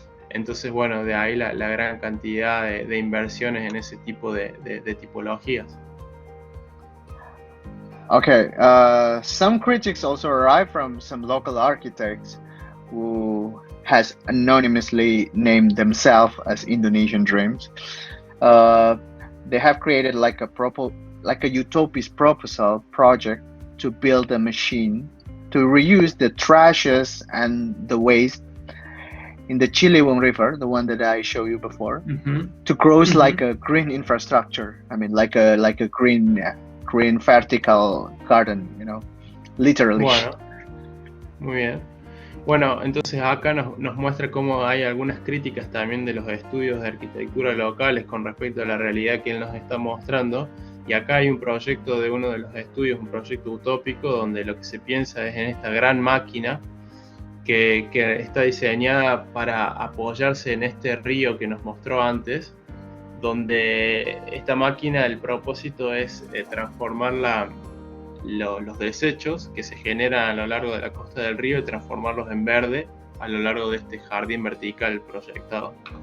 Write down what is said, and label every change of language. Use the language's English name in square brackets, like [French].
[Spanish] Entonces, bueno, de ahí la gran cantidad de inversiones en ese tipo de tipologías. [English] Okay, some critics also arrive from some local architects who has anonymously named themselves as Indonesian Dreams. They have created like a utopist proposal project to build a machine to reuse the trashes and the waste in the Ciliwung River, the one that I showed you before, to grow like a green infrastructure. I mean, like a green vertical garden, you know, literally. [Spanish] Bueno, muy bien. Bueno, entonces acá nos muestra cómo hay algunas críticas también de los estudios de arquitectura locales con respecto a la realidad que él nos está mostrando. Y acá hay un proyecto de uno de los estudios, un proyecto utópico, donde lo que se piensa es en esta gran máquina que está diseñada para apoyarse en este río que nos mostró antes, donde esta máquina, el propósito es transformar los desechos que se generan a lo largo de la costa del río y transformarlos en verde a lo largo de este jardín vertical proyectado.